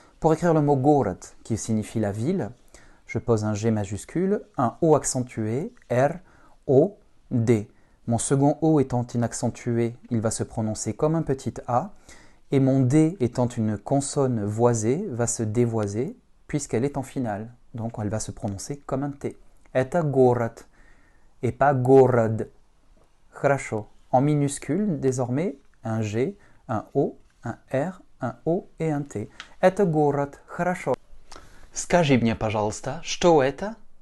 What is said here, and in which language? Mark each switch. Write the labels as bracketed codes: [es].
[fr] Pour écrire le mot город, qui signifie la ville, je pose un G majuscule, un O accentué, R, O, D. Mon second O étant inaccentué, il va se prononcer comme un petit A, et mon D étant une consonne voisée, va se dévoiser, puisqu'elle est en finale. Donc elle va se prononcer comme un T. [ru] Это город, [fr] et pas [ru] город. Хорошо. [fr] En minuscule, désormais, un G, un O, un R, un O et un T. [ru] Это город. Хорошо. Скажи мне, пожалуйста, что это?